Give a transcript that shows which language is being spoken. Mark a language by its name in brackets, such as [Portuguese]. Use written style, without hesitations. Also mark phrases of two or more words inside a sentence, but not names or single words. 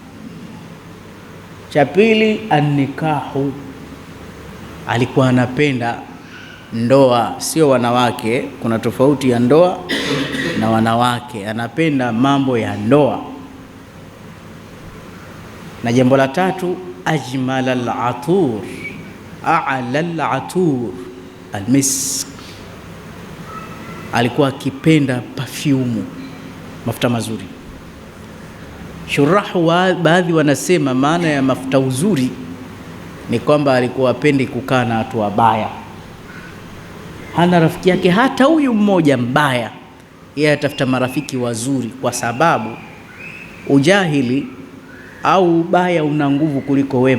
[Swahili] Cha pili, an-nikahu, alikuwa anapenda ndoa, sio wanawake. Kuna tofauti ya ndoa na wanawake. Anapenda mambo ya ndoa. Na jambo la tatu, [Arabic] أجمل العطور، أعلى العطور المسك, [Swahili] alikuwa akipenda perfume, mafuta mazuri. Shurahu baadhi wanasema maana ya mafuta uzuri ni kwamba alikuwa apendi kukaa na watu wabaya. Hana rafiki yake hata huyu mmoja mbaya, yeye atafuta marafiki wazuri, kwa sababu ujahili au ubaya una nguvu kuliko wema.